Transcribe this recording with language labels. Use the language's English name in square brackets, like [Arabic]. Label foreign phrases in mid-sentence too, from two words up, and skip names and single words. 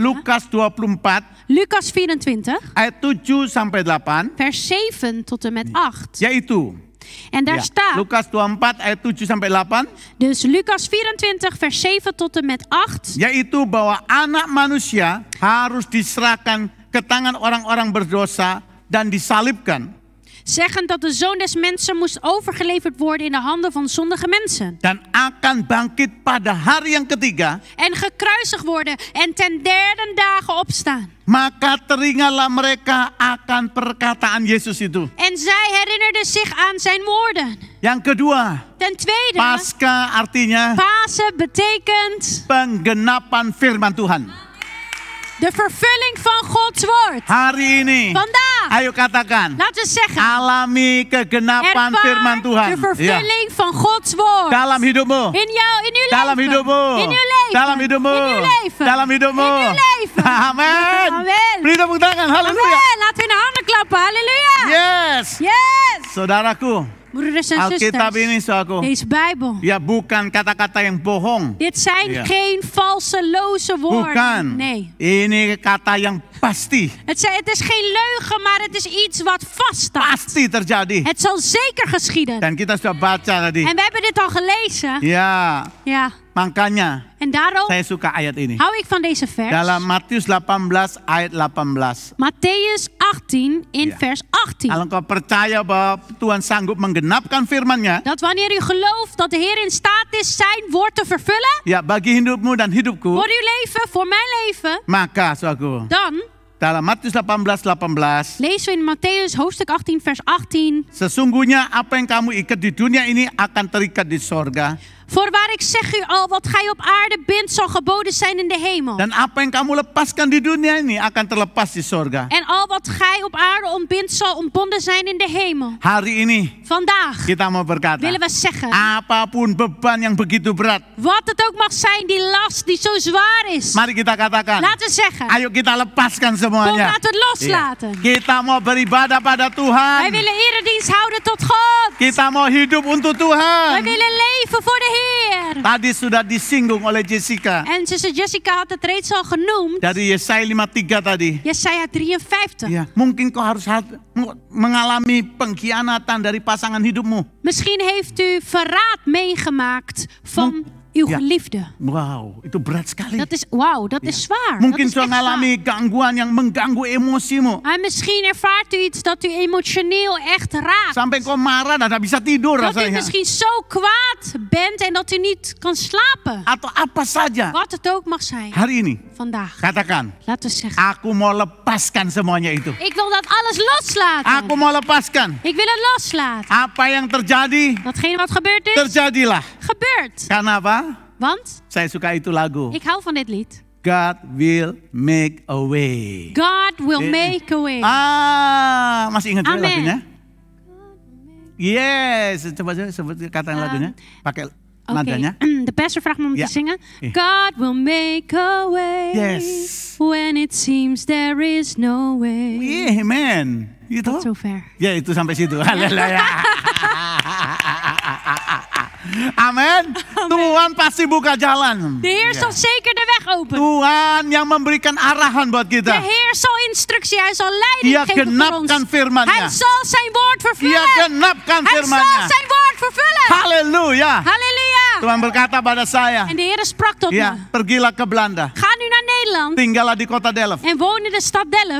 [Indonesian] Lukas 24 [Dutch] Lucas 24, [Indonesian] ayat 7 sampai 8, [Dutch] vers 7 tot en met 8. [Indonesian] yaitu [Dutch] En daar [Indonesian] ya, [Dutch] staat, [Indonesian] Lukas 24 ayat 7 sampai 8, [Dutch] dus Lucas 24, vers 7 tot en met 8. [Indonesian] yaitu bahwa anak manusia harus diserahkan ke tangan orang-orang berdosa dan disalibkan. [Dutch] Zeggend dat de zoon des mensen moest overgeleverd worden in de handen van zondige mensen. [Indonesian] Dan akan bangkit pada hari yang ketiga. [Dutch] En gekruisigd worden en ten derde dagen opstaan. [Indonesian] Maka teringatlah mereka akan perkataan Yesus itu. [Dutch] En zij herinnerden zich aan zijn woorden. [Indonesian] Yang kedua, [Dutch] Ten tweede, [Indonesian] Paskah artinya [Dutch] Pasen betekent [Indonesian] penggenapan firman Tuhan. [Dutch] de vervulling van Gods woord. [Indonesian] Hari ini, [Dutch] Vandaag, [Indonesian] ayo katakan, [Dutch] laten we zeggen, [Indonesian] alami kegenapan firman [Dutch] ervaar [Indonesian] Tuhan. [Dutch] de [Indonesian] Ya. [Dutch] vervulling van Gods woord. [Indonesian] Dalam hidupmu, [Dutch] In jou, in uw [Indonesian] dalam [Dutch] leven. [Indonesian] hidupmu, [Dutch] In uw leven. [Indonesian] dalam hidupmu, [Dutch] In uw leven. [Indonesian] dalam hidupmu. [Dutch] In uw leven. [Indonesian] Amin. Amin. Beri tepuk tangan, haleluya. [Dutch] Amen. Laten we in de handen klappen. Halleluja. Yes. Yes. [Indonesian] Saudaraku, [Dutch] Broeders en [Indonesian] Alkitab [Dutch] zusters, [Indonesian] ini saudaraku, [Dutch] deze Bijbel. [Indonesian] ya bukan kata-kata yang bohong. [Dutch] Dit zijn Ja. geen valse, loze woorden. [Indonesian] Bukan. [Dutch] Nee. [Indonesian] Ini kata yang pasti. [Dutch] Het is geen leugen, maar het is iets wat vaststaat. [Indonesian] Pasti terjadi. [Dutch] Het zal zeker geschieden. [Indonesian] Dan kita sudah baca tadi. [Dutch] En we hebben dit al gelezen. [Indonesian] Ya, [Dutch] Ja. [Indonesian] makanya [Dutch] En daarom [Indonesian] saya suka ayat ini. [Dutch] hou ik van deze vers. [Indonesian] Dalam Matius 18 ayat 18. [Dutch] Matthäus 18 in Ja. vers 18. [Indonesian] Kalau engkau percaya bahwa Tuhan sanggup menggenapkan firman-Nya, [Dutch] Dat wanneer u gelooft dat de Heer in staat is zijn woord te vervullen. [Indonesian] ya bagi hidupmu dan hidupku, [Dutch] Voor uw leven, voor mijn leven. [Indonesian] maka saudaraku, [Dutch] Dan [Indonesian] dalam Matius 18 [Dutch] lezen we in Matthäus hoofdstuk 18 vers 18. [Indonesian] sesungguhnya apa yang kamu ikat di dunia ini akan terikat di sorga. [Dutch] Voorwaar ik zeg u al, wat gij op aarde bindt zal geboden zijn in de hemel. [Indonesian] Dan apa yang kamu lepaskan di dunia ini akan terlepas di sorga. [Dutch] En al wat gij op aarde ontbindt zal ontbonden zijn in de hemel. [Indonesian] Hari ini [Dutch] Vandaag [Indonesian] kita mau berkata, [Dutch] willen we zeggen, [Indonesian] apapun beban yang begitu berat, [Dutch] wat het ook mag zijn, die last die zo zwaar is. [Indonesian] mari kita katakan, [Dutch] Laten we zeggen, [Indonesian] ayo kita lepaskan [Dutch] kom [Indonesian] semuanya. [Dutch] laten we het loslaten. [Indonesian] Iya. Kita mau beribadah pada [Dutch] Wij [Indonesian] Tuhan. [Dutch] willen eredienst houden tot God. [Indonesian] Kita mau hidup untuk [Dutch] Wij [Indonesian] Tuhan. [Dutch] willen leven voor de Heer. [Indonesian] Tadi sudah disinggung oleh Jessica [Dutch] En zuster Jessica had het reeds al genoemd. [Indonesian] dari Yesaya 53 tadi. [Dutch] Jesaja 53. [Indonesian] Ya, mungkin kau harus mengalami pengkhianatan dari pasangan hidupmu. [Dutch] Misschien heeft u verraad meegemaakt van uw Ja. geliefde. [Indonesian] Wow, itu berat sekali. [Dutch] Dat is, wauw, dat is zwaar. [Indonesian] Mungkin [Dutch] Dat is [Indonesian] sudah [Dutch] echt zwaar. [Indonesian] mengalami gangguan yang mengganggu emosimu. [Dutch] En misschien ervaart u iets dat u emotioneel echt raakt. [Indonesian] Sampai kau marah dan tak bisa tidur [Dutch] Dat u [Indonesian] rasanya. [Dutch] misschien zo kwaad bent en dat u niet kan slapen. [Indonesian] Atau apa saja. [Dutch] Wat het ook mag zijn [Indonesian] Hari ini, [Dutch] vandaag. [Indonesian] katakan, [Dutch] Laten we zeggen. [Indonesian] aku mau lepaskan semuanya itu. [Dutch] Ik wil dat alles loslaten. [Indonesian] Aku mau lepaskan. [Dutch] Ik wil het loslaten. [Indonesian] Apa yang terjadi, [Dutch] Datgene wat gebeurd is, [Indonesian] terjadilah. [Dutch] gebeurt. [Indonesian] Karena apa? [Dutch] Want [Indonesian] Saya suka itu lagu. [Dutch] ik hou van dit lied. [English] God will make a way. God will make a way. [Indonesian] Masih ingat juga [Dutch] Amen. [Indonesian] lagunya? Yes, coba aja sebut kata lagunya. Pakai nadanya. [Dutch] De pastor vraagt me om Ja. te zingen. Ja. [English] God will make a way. Yes. When it seems there is no way. [Indonesian] Iya, amen. Gitu. [Dutch] Tot zover. [Indonesian] Ya itu sampai situ. Haleluya. Amin. Tuhan pasti buka jalan. [Dutch] De Heer [Indonesian] Ya. [Dutch] zal zeker de weg openen. [Indonesian] Tuhan yang memberikan arahan buat [Dutch] De [Indonesian] kita. [Dutch] Heer zal instructie, hij zal leiding [Indonesian] Dia [Dutch] geven voor ons. [Indonesian] genapkan firman-Nya. [Dutch] Hij zal zijn woord [Indonesian] Dia [Dutch] vervullen. [Indonesian] genapkan [Dutch] Hij zal [Indonesian] firman-Nya. [Dutch] zijn woord vervullen. [Indonesian] Haleluya. [Dutch] Halleluja. [Indonesian] Tuhan berkata pada saya, [Dutch] En de Heer sprak tot [Indonesian] ya, [Dutch] me. [Indonesian] pergilah ke Belanda. [Dutch] Ga nu naar Nederland [Indonesian] Tinggallah di kota Delft. [Dutch] en woon in de stad Delft.